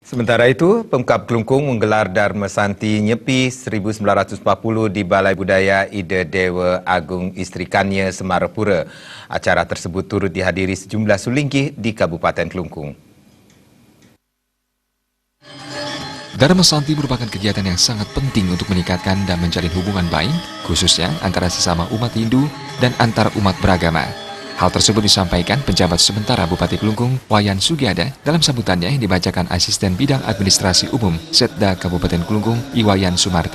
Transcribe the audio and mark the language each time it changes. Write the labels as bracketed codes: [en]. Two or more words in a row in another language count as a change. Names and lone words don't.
[id] Sementara itu, Pemkab Kelungkung menggelar Dharma Santi Nyepi 1940 di Balai Budaya Ida Dewa Agung Istrikanya Semarapura. Acara tersebut turut dihadiri sejumlah sulingkih di Kabupaten Kelungkung. Dharma Santi merupakan kegiatan yang sangat penting untuk meningkatkan dan menjalin hubungan baik, khususnya antara sesama umat Hindu dan antar umat beragama. Hal tersebut disampaikan penjabat sementara Bupati Kelungkung, Wayan Sugiada, dalam sambutannya yang dibacakan Asisten Bidang Administrasi Umum Setda Kabupaten Kelungkung, Iwayan Sumarta.